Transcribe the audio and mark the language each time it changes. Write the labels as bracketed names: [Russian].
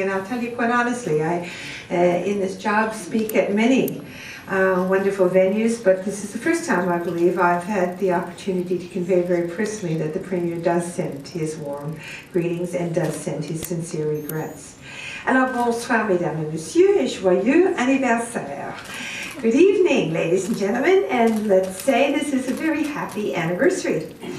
[English] And I'll tell you quite honestly, I, in this job, speak at many wonderful venues, but this is the first time, I believe, I've had the opportunity to convey very personally that the Premier does send his warm greetings and does send his sincere regrets. [French] Alors bonsoir mesdames et messieurs et joyeux anniversaire. [English] Good evening, ladies and gentlemen, and let's say this is a very happy anniversary.